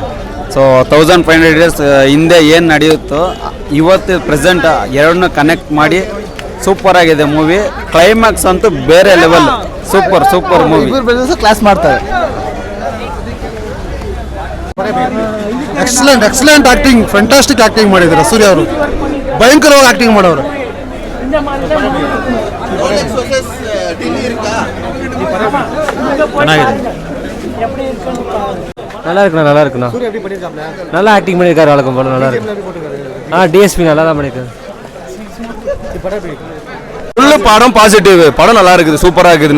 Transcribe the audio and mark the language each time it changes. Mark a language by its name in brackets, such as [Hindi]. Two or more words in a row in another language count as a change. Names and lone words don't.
[Kannada] ಸೊ 1500 ಇಯರ್ಸ್ ಹಿಂದೆ ಏನು ನಡೆಯುತ್ತೋ ಇವತ್ತು ಪ್ರೆಸೆಂಟ್ ಎರಡನ್ನೂ ಕನೆಕ್ಟ್ ಮಾಡಿ ಸೂಪರ್ ಆಗಿದೆ ಮೂವಿ. ಕ್ಲೈಮ್ಯಾಕ್ಸ್ ಅಂತೂ ಬೇರೆ ಲೆವೆಲ್. [English] super movie. [Kannada] ಕ್ಲಾಸ್ ಮಾಡ್ತಾರೆ. [English] excellent acting, fantastic acting [Kannada] ಮಾಡಿದ್ದಾರೆ ಸೂರ್ಯ ಅವರು. ಭಯಂಕರವಾಗಿ ಆಕ್ಟಿಂಗ್ ಮಾಡೋರು. [Tamil] நல்லா இருக்குண்ணா. நல்லா ஆக்டிங் பண்ணியிருக்காரு. வழக்கம் போல நல்லா இருக்கு. டிஎஸ்பி நல்லா தான் பண்ணியிருக்காரு. படம் பாசிட்டிவ், படம் நல்லா இருக்குது, சூப்பராக இருக்குது.